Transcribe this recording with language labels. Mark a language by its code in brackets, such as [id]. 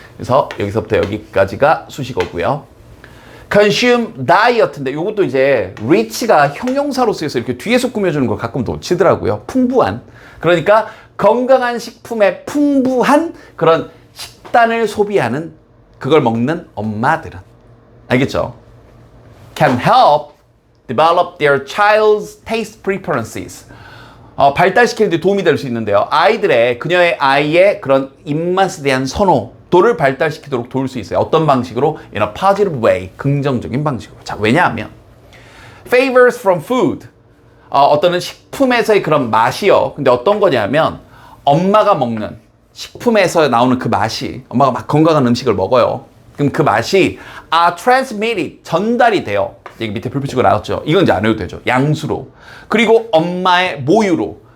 [ko] 그래서 여기서부터 여기까지가 수식어고요. consume diet인데 이것도 이제 rich가 형용사로 쓰여서 이렇게 뒤에서 꾸며주는 걸 가끔 놓치더라고요. 풍부한. 그러니까 건강한 식품에 풍부한 그런 식단을 소비하는 그걸 먹는 엄마들은 알겠죠? [en] can help develop their child's taste preferences. [ko] 발달시키는 데 도움이 될 수 있는데요. 아이들의 그녀의 아이의 그런 입맛에 대한 선호도를 발달시키도록 도울 수 있어요. 어떤 방식으로? [en] In a positive way. [ko] 긍정적인 방식으로. 자, 왜냐하면 [en] favors from food. [ko] 어떤 식품에서의 그런 맛이요. 근데 어떤 거냐면 엄마가 먹는 식품에서 나오는 그 맛이 엄마가 막 건강한 음식을 먹어요. 그럼 그 맛이 transmitted 전달이 돼요. 여기 밑에 불 붙이고 나왔죠. 이건 이제 안 해도 되죠. 양수로. 그리고 엄마의 모유로.